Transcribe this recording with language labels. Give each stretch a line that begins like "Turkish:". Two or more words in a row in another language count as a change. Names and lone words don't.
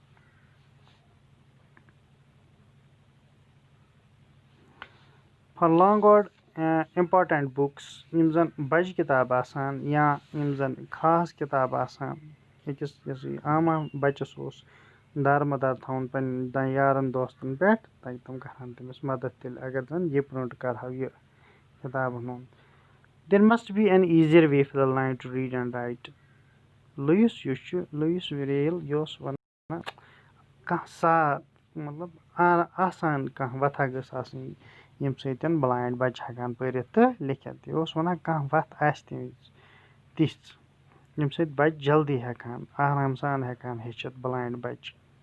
English: for long and important books
Kashmiri: یِم زن بجہِ کِتاب آسان یا یِم زن خاص کِتاب آسان أکِس عامہ بچس اوس دارمدار تھاوُن پنٕنٮ۪ن یارن دوستن پٮ۪ٹھ تاکہِ تِم کرہن تٔمِس مدد تیٚلہِ اگر زن یہِ پرنٹ کرہو یہِ کِتابن ہُنٛد
English: there must be an easier way for the blind to read and write
Kashmiri: لویِس یُس چھُ لویِس ریل یہِ اوس ونان کانٛہہ مطلب آسان کانٛہہ وتھا گٔژھ آسٕنۍ ییٚمہِ سۭتۍ بلایِنڈ بچہِ ہٮ۪کان پٔرِتھ تہٕ لیکھِتھ یہِ اوس ونان کانٛہہ وتھ آسہِ تِژھ ییٚمہِ سۭتۍ بچہِ جلدی ہٮ۪کہن آرام سان ہٮ۪کہن ہیٚچھِتھ بلایِنڈ بچہِ